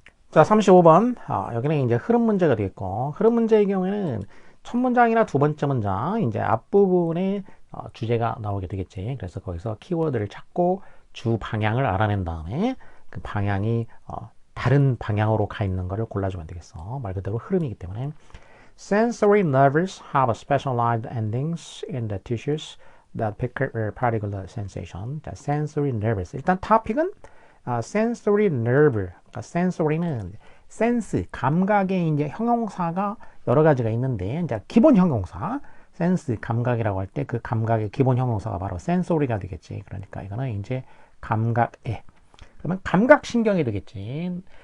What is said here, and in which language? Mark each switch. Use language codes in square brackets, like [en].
[ko] 자, 35번. 여기는 이제 흐름 문제가 되겠고, 흐름 문제의 경우에는 첫 문장이나 두 번째 문장, 이제 앞부분에 주제가 나오게 되겠지. 그래서 거기서 키워드를 찾고 주 방향을 알아낸 다음에 그 방향이 다른 방향으로 가 있는 것을 골라주면 되겠어. 말 그대로 흐름이기 때문에. [en] Sensory nerves have specialized endings in the tissues that pick up a particular sensation. [ko] 자, sensory nerves. 일단 토픽은 sensory nerve. 그러니까 sensory는 sense, 감각의 이제 형용사가 여러 가지가 있는데, 이제 기본 형용사, sense, 감각이라고 할 때 그 감각의 기본 형용사가 바로 sensory가 되겠지. 그러니까 이거는 이제 감각에. 그러면 감각신경이 되겠지.